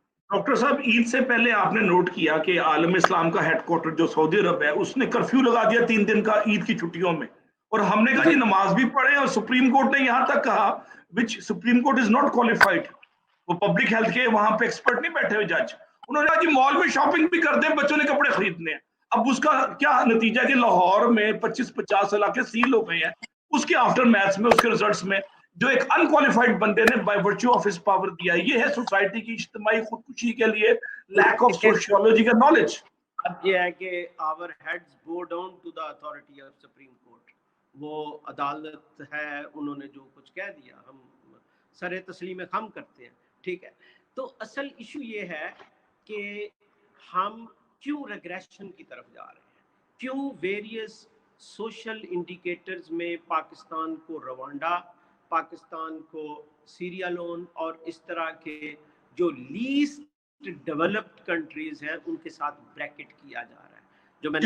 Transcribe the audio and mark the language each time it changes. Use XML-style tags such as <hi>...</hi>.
<ur>Doctor صاحب عید سے پہلے آپ نے نوٹ کیا کہ عالم اسلام کا ہیڈ کوارٹر جو سعودی عرب ہے اس نے کرفیو لگا دیا 3 دن کا عید کی چھٹیوں میں، اور ہم نے کہا جی نماز بھی پڑھیں، اور سپریم کورٹ نے یہاں تک کہا</ur> <en>which supreme court is not qualified,</en> <ur>وہ پبلک ہیلتھ کے وہاں پہ ایکسپرٹ نہیں بیٹھے ہوئے جج، انہوں نے کہا جی مال میں شاپنگ بھی کرتے ہیں، بچوں نے کپڑے خریدنے ہیں. اب اس کا کیا نتیجہ کہ لاہور میں 25-50 علاقے سیل ہو گئے ہیں. اس کے آفٹر میتھس میں، اس کے ریزلٹس میں جو ایک انکوالیفائڈ بندے نے</ur> <en>by virtue of his power</en> <ur>دیا. یہ ہے سوسائٹی کی اجتماعی خودکشی کے لیے لیک آف سوشیولوجی کا نالج. اب یہ ہے کہ</ur> <en>our heads bow down to the authority of Supreme Court.</en> <ur>وہ عدالت ہے، انہوں نے جو کچھ کہہ دیا ہم سر تسلیم خم کرتے ہیں، ٹھیک ہے. تو اصل ایشو یہ ہے کہ ہم کیوں ریگریشن کی طرف جا رہے ہیں، کیوں ویریس سوشل انڈیکیٹرز میں پاکستان کو روانڈا، پاکستان کو سیریا لون اور اس طرح کے جو لیسٹ ڈیولپڈ کنٹریز ہیں ان کے ساتھ بریکٹ کیا جا رہا ہے، جو میں نے</ur>